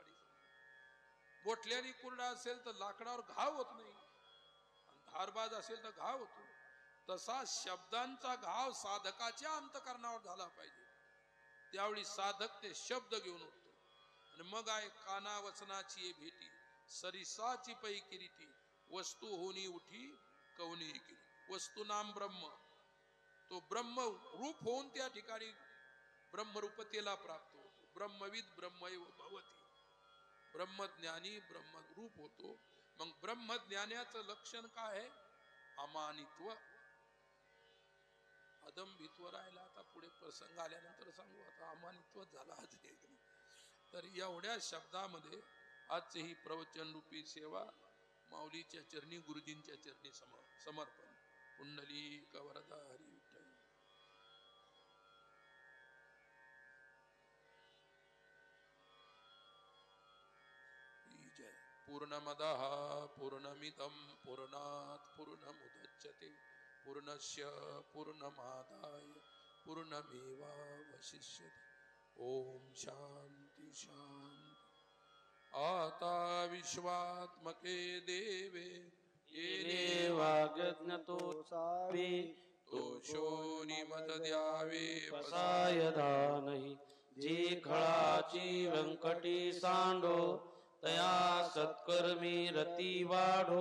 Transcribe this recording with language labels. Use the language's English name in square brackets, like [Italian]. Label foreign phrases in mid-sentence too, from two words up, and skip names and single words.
[Marathi] बोटलेली कुऱ्हाड असेल तर लाकडावर घाव होत नाही, आणि धारबाज असेल तर घाव होतो. तसा शब्दांचा घाव साधकाच्या अंतकरणावर झाला पाहिजे. त्यावेळी साधक ते शब्द घेऊन उठतो. आणि मग आहे काना वचनाची भेटी, सरिसाची पै किरीटी, वस्तू होनी उठी कवनी किरी. वस्तू नाम ब्रह्म, तो ब्रह्म रूप होऊन त्या ठिकाणी ब्रह्मरूपतेला प्राप्त होतो. [Sanskrit] ब्रह्मविद ब्रह्मैव भवती. [Marathi] ब्रह्मज्ञानी ब्रह्मरूप होतो. मग ब्रह्मज्ञानाचं लक्षण काय आहे? अमानित्व. अदंभित्व राहिला. आता पुढे प्रसंग आल्यानंतर सांगू. आता अमानित्व झाला. तर एवढ्या शब्दामध्ये आजची ही प्रवचन रूपी सेवा माऊलीच्या चरणी, गुरुजींच्या चरणी समर्पण. पुंडलिक वरदा हरी विठ्ठल. जय. [Sanskrit] पूर्णमदः पूर्णमिदं पूर्णात् पूर्णमुदच्यते पूर्णस्य पूर्णमादाय पूर्णमेवावशिष्यते. ओम शांती शांती. [Marathi] आता विश्वात्मके देवे येने वाग्यज्ञतो सावे, तोषोनी मत द्यावे पसाय दानही. जी खळाची व्यंकटी सांडो, तया सत्कर्मी रती वाढो.